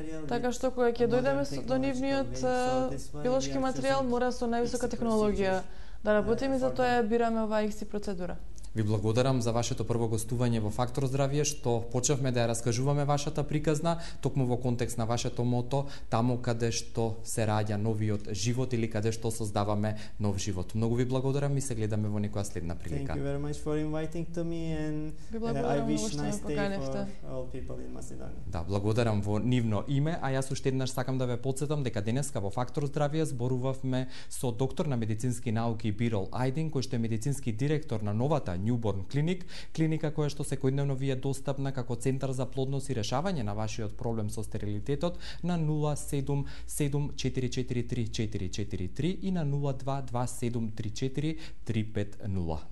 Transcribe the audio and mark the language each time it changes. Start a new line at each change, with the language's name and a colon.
Macedonian: Така што кога ќе дојдеме до нивниот биолошки материјал, мора со највисока технологија да работиме и затоа ја бираме оваа XI процедура. Ви благодарам за вашето прво гостување во Фактор здравје, што почнавме да ја раскажуваме вашата приказна, токму во контекст на вашето мото, таму каде што се раѓа новиот живот или каде што создаваме нов живот. Многу ви благодарам и се гледаме во некоја следна прилика.
English: Thank you very much for inviting to me and I wish nice day for all people in Macedоnia.
Macedonian: Да, благодарам во нивно име, а јас уште еднаш сакам да ве потсетам дека денеска во Фактор здравје зборувавме со доктор на медицински науки Бирол Ајдин, кој што е медицински директор на новата Newborn Clinic, клиника која што секојдневно ви е достапна како центар за плодност и решавање на вашиот проблем со стерилитетот на 077443443 и на 0227343550.